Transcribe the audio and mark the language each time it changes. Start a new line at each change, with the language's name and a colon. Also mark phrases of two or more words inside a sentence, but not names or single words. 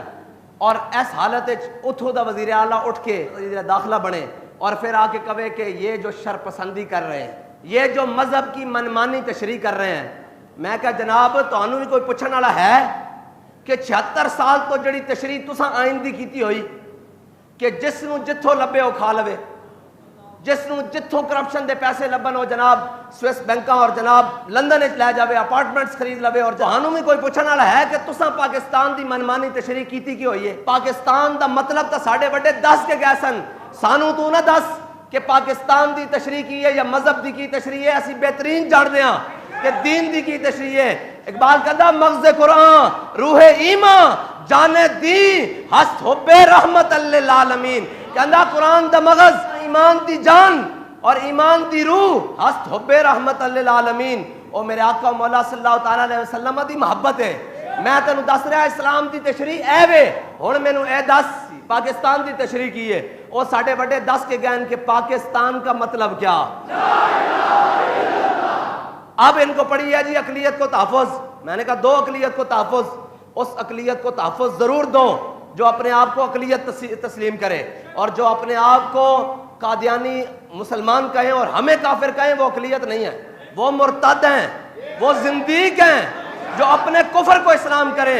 Urdu: اور اس حالت
Punjabi: اتھوں دا
Urdu: وزیر اعلیٰ اٹھ کے وزیر داخلہ بنے, اور پھر آ کے کہے کہ یہ جو شرپسندی کر رہے ہیں, یہ جو مذہب کی منمانی تشریح کر رہے ہیں.
Punjabi: میں کہا جناب تانوں بھی کوئی پوچھنے والا ہے کہ 76 سال تو جڑی تشریح تساں آئین دی کیتی ہوئی کہ جس نو جتھوں لبے او کھا لوے, جس نو جتھوں کرپشن دے پیسے لبن ہو جناب سوئس بینکاں اور جناب لندن وچ لے جاوے, اپارٹمنٹس خرید لوے. اور تانوں بھی کوئی پوچھنے والا ہے کہ تساں پاکستان دی منمانی تشریح کیتی کی ہوئی ہے؟ پاکستان دا مطلب تا ساڈے وڈے دس کے گئے سن, سانو تو نہ دس کہ پاکستان دی تشریح کی ہے یا مذہب دی کی تشریح ہے, اسی بہترین جانتے ہیں. کہ دین دی کی تشریح ہے.
Persian: اقبال کہتا مغز قرآن روح ایمان جانے دی ہست حب رحمت للعالمین.
Punjabi: کہتا قرآن دا مغز ایمان دی جان اور ایمان دی روح
Persian: ہست حب رحمت للعالمین.
Punjabi: او میرے آقا مولا
Arabic: صلی اللہ تعالیٰ علیہ وسلم
Punjabi: دی محبت ہے. میں تینوں دس رہا اسلام دی تشریح اے وے ہن مینوں اے دس پاکستان دی تشریح کی ہے. او ساڈے بڑے دس کے گئے کہ
Urdu: پاکستان کا مطلب کیا. اب ان کو پڑھی ہے جی اقلیت کو تحفظ. میں نے کہا دو اقلیت کو تحفظ. اس اقلیت کو تحفظ ضرور دو جو اپنے آپ کو اقلیت تسلیم کرے, اور جو اپنے آپ کو قادیانی مسلمان کہیں اور ہمیں کافر کہیں وہ اقلیت نہیں ہے, وہ مرتد ہیں, وہ زندیق ہیں جو اپنے کفر کو اسلام کریں.